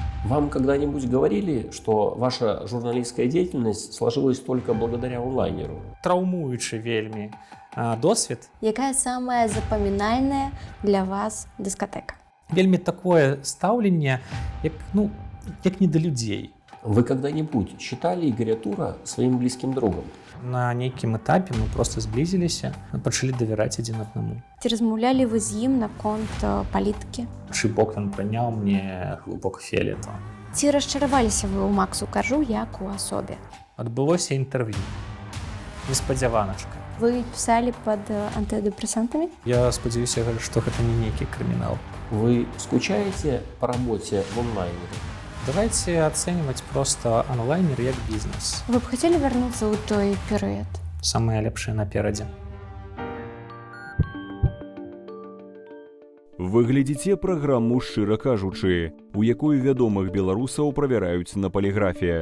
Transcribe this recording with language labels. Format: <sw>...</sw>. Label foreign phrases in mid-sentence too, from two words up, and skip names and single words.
<ru>Вам когда-нибудь говорили, что ваша журналистская деятельность сложилась только благодаря онлайнеру?</ru> <be>Траўмуючы вельмі досвед. Якая самая запамінальная для вас дыскатэка? Вельмі такое стаўленне, як не да людзей.</be> <ru>Вы когда-нибудь считали Игоря Тура своим близким другом?</ru> <be>На нейкім этапе мы просто зблізіліся, пачалі давяраць адзін аднаму. Ці размаўлялі вы з ім наконт палітыкі? Чый бок ён прыняў мне глыбок фіолету. Ці расчараваліся вы ў Максу Коржу як у асобе? Адбылося інтэрв'ю. Неспадзяваначка. Вы пісалі пад антыдэпрэсантамі? Я спадзяюся, што гэта не нейкі крымінал.</be> <ru>Вы скучаете по работе в онлайнере?</ru> <be>Давайте ацэньваць проста онлайнер як бізнес. Вы б хацелі вярнуцца ў той перыяд? Самае лепшае наперадзе. Вы глядзіце праграму «Шчыра кажучы», у якой вядомых беларусаў правяраюць на паліграфе.</be>